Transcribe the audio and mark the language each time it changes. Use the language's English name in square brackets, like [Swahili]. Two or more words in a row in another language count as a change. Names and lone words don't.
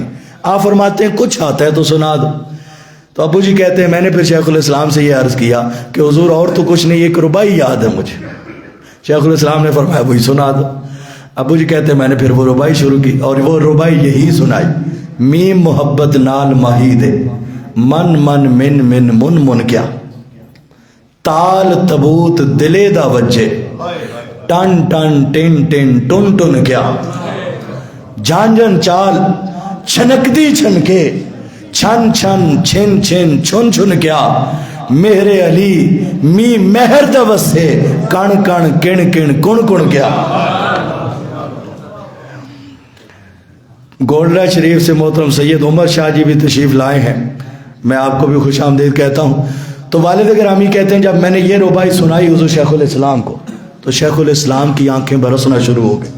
[Urdu] آپ فرماتے ہیں کچھ آتا ہے تو سنا دو. تو ابو جی کہتے ہیں میں نے پھر شیخ الاسلام سے یہ عرض کیا کہ حضور اور تو کچھ نہیں، ایک ربائی یاد ہے مجھے. شیخ الاسلام نے فرمایا وہی سنا دو. ابو جی کہتے ہیں میں نے پھر وہ ربائی شروع کی اور وہ ربائی یہی سنائی، [Punjabi] میم محبت نال ماہی دے من من من من من من کیا. تال تبوت دلے دا وجے ٹن ٹن ٹن ٹن ٹن ٹن کیا. جھانجن چال چھنک دی چھنکے چھن چھن چھن چھن چھن چھن کیا. میرے علی می مہر دوسے کن کن کن کن کن کن کیا. [Urdu] گولرا شریف سے محترم سید عمر شاہ جی بھی تشریف لائے ہیں، میں آپ کو بھی خوش آمدید کہتا ہوں. تو والد گرامی کہتے ہیں جب میں نے یہ ربائی سنائی حضور شیخ الاسلام کو تو شیخ الاسلام کی آنکھیں برسنا شروع ہو گئی.